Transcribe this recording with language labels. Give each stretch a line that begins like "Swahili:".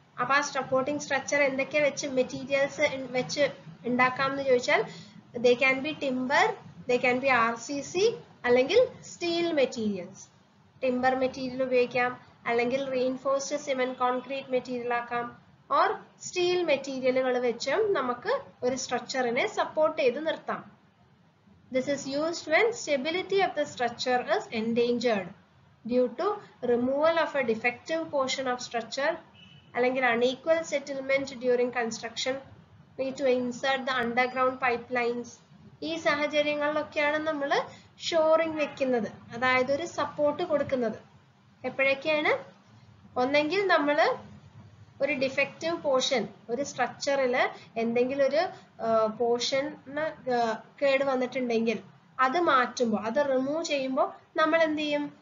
Malayalam: അപ്പൊ ആ supporting structure എന്തൊക്കെ വെച്ച് മെറ്റീരിയൽസ് വെച്ച് ഉണ്ടാക്കാം എന്ന് ചോദിച്ചാൽ
English: they can be timber, they can be RCC,
Malayalam: അല്ലെങ്കിൽ സ്റ്റീൽ മെറ്റീരിയൽസ്. ടിമ്പർ മെറ്റീരിയൽ ഉപയോഗിക്കാം, അല്ലെങ്കിൽ റീഇൻഫോഴ്സ്ഡ് സിമെന്റ് കോൺക്രീറ്റ് മെറ്റീരിയൽ ആക്കാം, ഓർ സ്റ്റീൽ മെറ്റീരിയലുകൾ വെച്ചും നമുക്ക് ഒരു സ്ട്രക്ചറിനെ സപ്പോർട്ട് ചെയ്ത് നിർത്താം.
English: This is used when stability of the structure is endangered due to removal of a defective portion of structure, അല്ലെങ്കിൽ unequal settlement during construction, need to insert the underground pipelines.
Malayalam: ഈ സാഹചര്യങ്ങളിലൊക്കെയാണ് നമ്മൾ shoring വെക്കുന്നത്, അതായത് ഒരു support കൊടുക്കുന്നത്. എപ്പോഴൊക്കെയാണ്? ഒന്നെങ്കിൽ നമ്മൾ ഒരു ഡിഫക്റ്റീവ് പോർഷൻ, ഒരു സ്ട്രക്ചറിൽ എന്തെങ്കിലും ഒരു പോർഷന് കേട് വന്നിട്ടുണ്ടെങ്കിൽ അത് മാറ്റുമ്പോൾ, അത് റിമൂവ് ചെയ്യുമ്പോൾ നമ്മൾ എന്ത് ചെയ്യും?